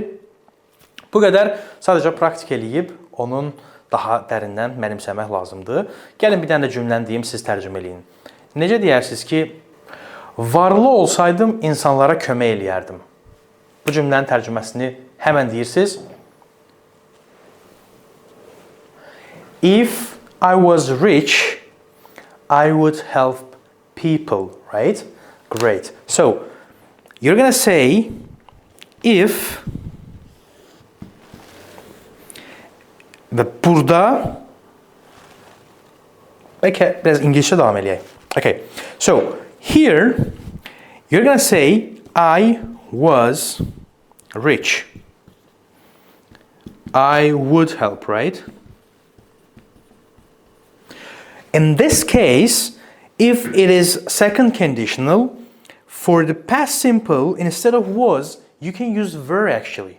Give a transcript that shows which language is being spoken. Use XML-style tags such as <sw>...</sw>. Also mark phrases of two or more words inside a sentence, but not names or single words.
<az>Bu qədər sadəcə praktik eləyib onun daha dərindən mənimsəmək lazımdır. Gəlin bir dənə də cümləni deyim, siz tərcümə eləyin. Necə deyərsiniz ki, varlı olsaydım insanlara kömək eləyərdim. Bu cümlənin tərcüməsini həmən deyirsiniz.</az> <en>If I was rich, I would help people, right? Great. So, you're going to say, if,</en> <az>və burada, bəlkə biraz İngilizcə davam eləyək.</az> <en>Okay, so, here, you're going to say, I was rich. I would help, right? In this case, if it is second conditional, for the past simple, instead of was, you can use were actually.</en>